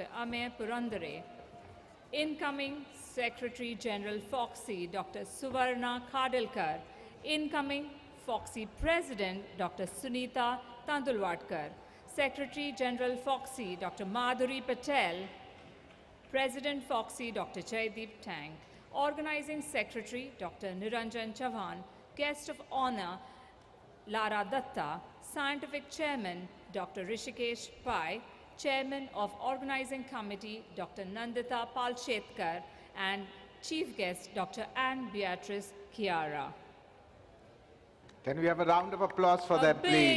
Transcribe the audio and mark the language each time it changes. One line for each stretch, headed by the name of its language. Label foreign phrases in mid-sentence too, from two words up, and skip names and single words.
English: Amey Purandare, Incoming Secretary General FOGSI, Dr. Suvarna Khadilkar, Incoming FOGSI President, Dr. Sunita Tandulwadkar, Secretary General FOGSI, Dr. Madhuri Patel, President FOGSI, Dr. Jaideep Tank, Organizing Secretary, Dr. Niranjan Chavan, Guest of Honor, Lara Datta, Scientific Chairman, Dr. Rishikesh Pai, Chairman of Organizing Committee, Dr. Nandita Palshetkar, and Chief Guest, Dr. Anne Beatrice Chiara. Can we have a round of applause for them, A please?